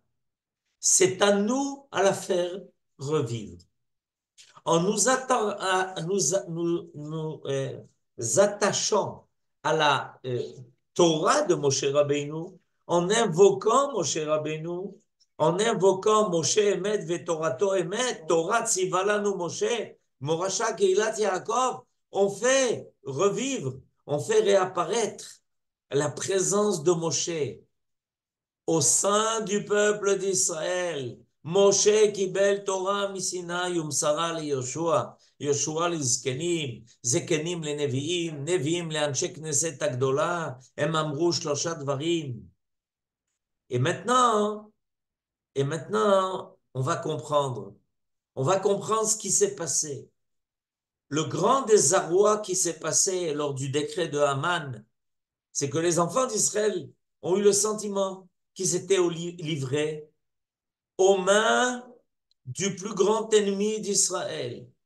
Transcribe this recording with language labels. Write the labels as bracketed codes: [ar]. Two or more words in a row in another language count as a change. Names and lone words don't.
[fr] C'est à nous à la faire revivre. En nous attachant à la Torah de Moshe Rabbeinu, en invoquant Moshe Rabbeinu, en invoquant [he] משה אמת ותורתו אמת, תורה צוה לנו משה, מורשה קהלת יעקב, [fr] on fait revivre, on fait réapparaître la présence de Moshe au sein du peuple d'Israël. [he] משה קיבל תורה מסיני ומסרה ליהושע, יהושע לזקנים, זקנים לנביאים, נביאים לאנשי כנסת הגדולה, הם אמרו שלושה דברים. [fr] Et maintenant, on va comprendre. On va comprendre ce qui s'est passé. Le grand désarroi qui s'est passé lors du décret de Haman, c'est que les enfants d'Israël ont eu le sentiment qu'ils étaient livrés aux mains du plus grand ennemi d'Israël.